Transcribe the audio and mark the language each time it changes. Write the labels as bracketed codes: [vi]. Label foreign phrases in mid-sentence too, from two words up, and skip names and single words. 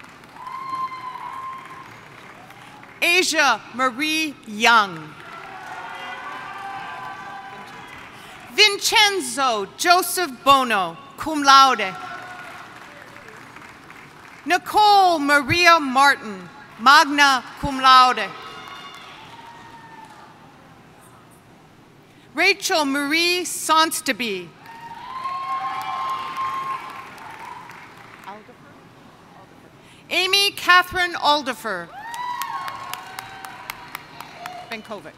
[en] Asia Marie Young. Vincenzo Joseph Bono, [la] cum laude. [en] Nicole Maria Martin, [la] magna cum laude. [en] Rachel Marie Sonstaby. Amy Catherine Aldifer. Benkovic.